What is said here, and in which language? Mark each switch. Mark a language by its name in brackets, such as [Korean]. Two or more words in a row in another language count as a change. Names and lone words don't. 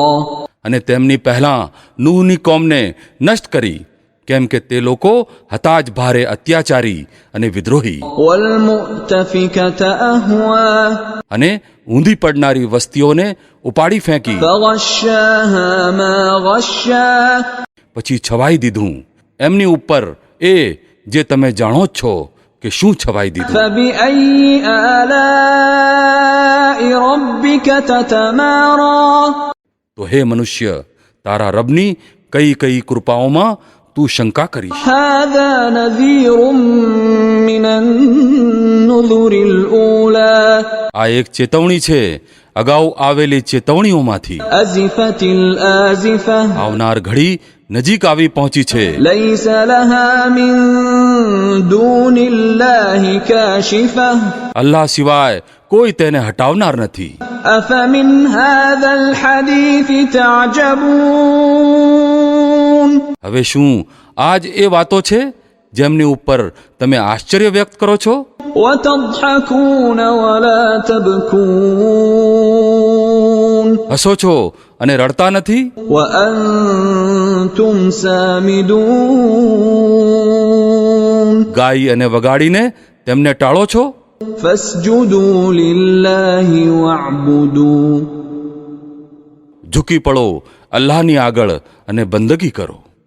[Gujarati] અને તેમની પહેલાં નૂહની કોમને નષ્ટ કરી, કેમ કે તે લોકો હતા જ ભારે અત્યાચારી અને વિદ્રોહી, [Arabic] والمؤتفكة أهوى [Gujarati] અને ઊંધી પડનારી વસ્તીઓને ઉપાડી ફેંકી, [Arabic] فغشاها ما غشا [Gujarati] પછી છવાઈ દીધું એમની ઉપર એ જે તમે જાણો જ છો કે શું છવાઈ દીધું. [Arabic] فبأي آلاء ربك تتمارى [Gujarati] તો હે મનુષ્ય, તારા રબની કઈ કઈ કૃપાઓમાં તું શંકા કરીશ. [Arabic] هذا نذير من النذر الأولى [Gujarati] આ એક ચેતવણી છે અગાઉ આવેલી ચેતવણીઓમાંથી. [Arabic] أزفت الآزفة [Gujarati] આવનાર ઘડી નજીક આવી પહોંચી છે, [Arabic] ليس لها من دون الله كاشفة [Gujarati] અલ્લાહ સિવાય કોઈ તેને હટાવનાર નથી. [Arabic] أفمن هذا الحديث تعجبون [Gujarati] હવે શું આજ એ વાતો છે જેમની ઉપર તમે આશ્ચર્ય વ્યક્ત કરો છો, [Arabic] وتضحكون ولا تبكون [Gujarati] હસો છો અને રડતા નથી, [Arabic] وأنتم سامدون [Gujarati] ગાઈ અને વગાડીને તેમને ટાળો છો. [Arabic] فاسجدوا لله واعبدوا [Gujarati] ઝૂકી પડો અલ્લાહની આગળ અને બંદગી કરો.